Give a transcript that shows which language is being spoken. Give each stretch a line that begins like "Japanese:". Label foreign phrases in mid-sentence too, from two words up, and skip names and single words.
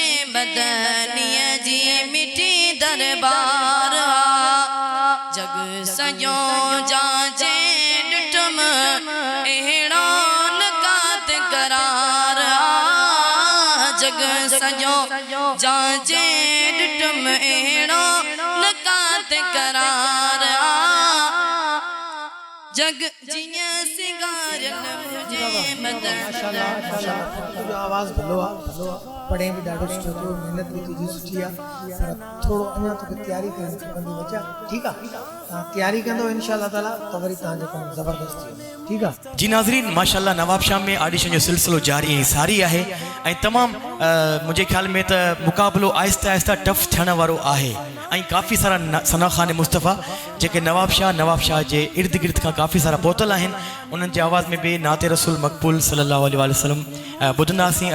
Sindhi: मदनिया जी मिठी दरबार जग सजो जाचे डुठम एहड़ो न कात करार जग सजो जाचे डुठम एहड़ो न कात करार जग जिया सिंगारल मुझे माशाल्लाह माशाल्लाह, तुझो आवाज़ भलो आ, पढ़े भी ॾाढो सुठो थियो, मेहनत भी तुझी सुठी आ, पर थोरो अञा तोखे तयारी करणी खपंदी बच्चा, ठीकु आहे। तव्हां तयारी कंदो
Arabic: إن شاء الله تعالى
Sindhi: त वरी तव्हांजो कमु ज़बरदस्त थी वेंदो, ठीकु आहे। जी नाज़रीन, माशाल्लाह नवाबशाह में ऑडिशन जो सिलसिलो जारी ऐं सारी आहे ऐं तमामु मुंहिंजे ख़्याल में त मुक़ाबिलो आहिस्ता आहिस्ता टफ थियण वारो आहे ऐं काफ़ी सारा सना ख़ान मुस्तफ़ा जेके नवाबशाह जे इर्द गिर्द खां काफ़ी सारा पहुतल आहिनि, उन्हनि जे आवाज़ में बि नाते रसूल मक़बूल
Arabic: صلى الله عليه وسلم
Sindhi: ॿुधंदासीं।